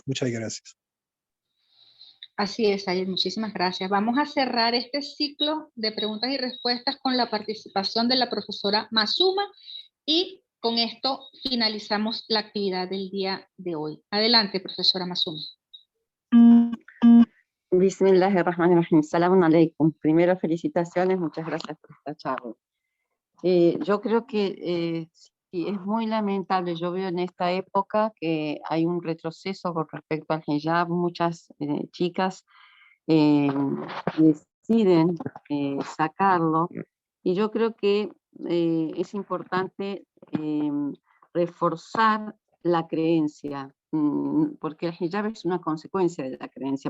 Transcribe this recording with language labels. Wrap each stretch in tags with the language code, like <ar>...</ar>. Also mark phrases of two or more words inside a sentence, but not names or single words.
<es>Muchas gracias. Así es, Sayed, muchísimas gracias. Vamos a cerrar este ciclo de preguntas y respuestas con la participación de la profesora Masuma y con esto finalizamos la actividad del día de hoy. Adelante, profesora Masuma.</es> <ar>بسم الله الرحمن الرحيم. سلام عليكم.</ar> <es>Primero, felicitaciones, muchas gracias por esta charla. Yo creo que sí, es muy lamentable. Yo veo en esta época que hay un retroceso con respecto al hijab. Muchas chicas deciden sacarlo, y yo creo que es importante reforzar la creencia, porque el hijab es una consecuencia de la creencia.</es>